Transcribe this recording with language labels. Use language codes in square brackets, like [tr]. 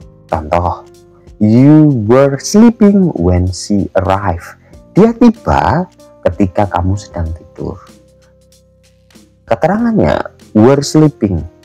[id] Contoh, [en] you were sleeping when she arrived. [id] Dia tiba ketika kamu sedang tidur. Keterangannya [en] were sleeping.